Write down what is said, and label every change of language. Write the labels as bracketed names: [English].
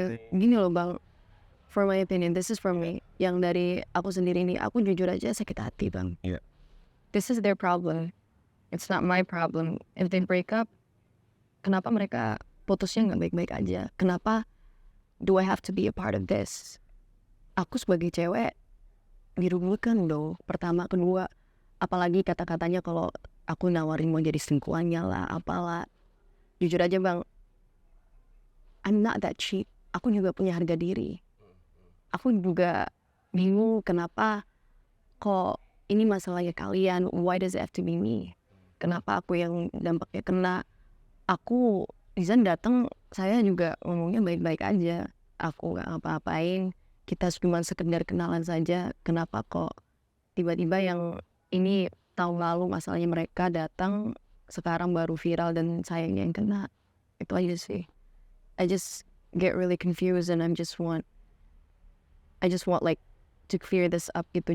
[Indonesian] Gini loh bang, [English] for my opinion, this is for me. [Indonesian] Yang dari aku sendiri nih, aku jujur aja sakit hati bang. [English] This is their problem, it's not my problem. If they break up, [Indonesian] kenapa mereka putusnya nggak baik-baik aja? Kenapa [English] do I have to be a part of this? [Indonesian] Aku sebagai cewek dirugikan dong. Pertama, kedua, apalagi kata-katanya kalau aku nawarin mau jadi selingkuhannya lah, apalah. Jujur aja bang, [English] I'm not that cheap. [Indonesian] Aku juga punya harga diri. Aku juga bingung kenapa kok ini masalahnya kalian, [English] why does it have to be me? [Indonesian] Kenapa aku yang dampaknya kena? Aku Izan datang, saya juga ngomongnya baik-baik aja. Aku gak ngapa-ngapain, kita cuma sekedar kenalan saja. Kenapa kok tiba-tiba yang ini tahun lalu masalahnya mereka datang, sekarang baru viral dan sayangnya yang kena? Itu aja sih. [English] I just get really confused and I just want like to clear this up [Indonesian] gitu.